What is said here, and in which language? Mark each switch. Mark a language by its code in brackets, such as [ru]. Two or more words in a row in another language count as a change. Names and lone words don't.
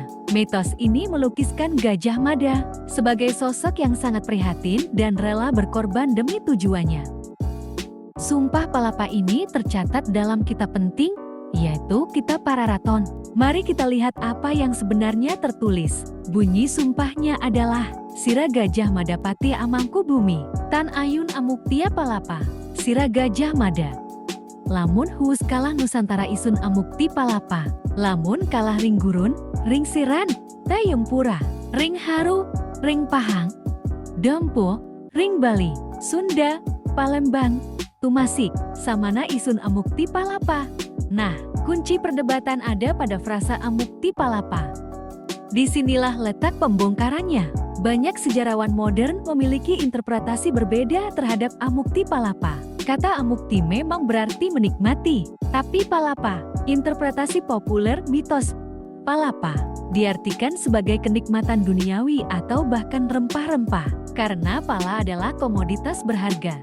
[id] Mitos ini melukiskan Gajah Mada sebagai sosok yang sangat prihatin dan rela berkorban demi tujuannya. Sumpah Palapa ini tercatat dalam kitab penting, yaitu Kitab Pararaton. Mari kita lihat apa yang sebenarnya tertulis. Bunyi sumpahnya adalah, [kaw] Sira Gajah Madapati Amangku Bumi, Tan Ayun Amuktia Palapa, Sira Gajah Mada. Lamun huwus kalah Nusantara isun amukti palapa, lamun kalah ring gurun, ring siran, tayempura, ring haru, ring pahang, dempo, ring Bali, Sunda, Palembang, Tumasik, samana isun amukti palapa. [id] Nah, kunci perdebatan ada pada frasa [kaw] amukti palapa. [id] Disinilah letak pembongkarannya. Banyak sejarawan modern memiliki interpretasi berbeda terhadap [kaw] amukti palapa. [id] Kata amukti memang berarti menikmati, tapi palapa, interpretasi populer mitos palapa, diartikan sebagai kenikmatan duniawi atau bahkan rempah-rempah, karena pala adalah komoditas berharga.